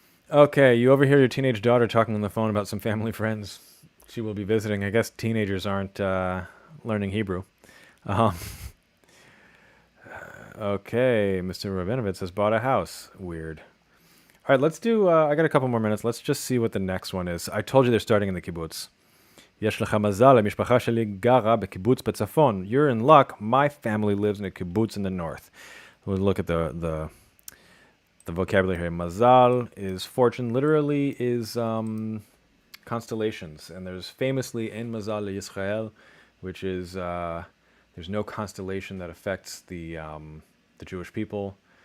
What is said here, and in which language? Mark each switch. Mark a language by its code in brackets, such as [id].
[en] Okay, you overhear your teenage daughter talking on the phone about some family friends she will be visiting. I guess teenagers aren't learning Hebrew. Okay, Mr. Rabinovitz has bought a house. Weird. All right, let's do, I got a couple more minutes. Let's just see what the next one is. I told you they're starting in the kibbutz. [he] יש לך מזל, המשפחה שלי גרה בקיבוץ בצפון. [en] You're in luck. My family lives in a kibbutz in the north. We'll look at the vocabulary here. Mazal is fortune, literally is constellations. And there's famously in Mazal Yisrael, which is there's no constellation that affects the Jewish people.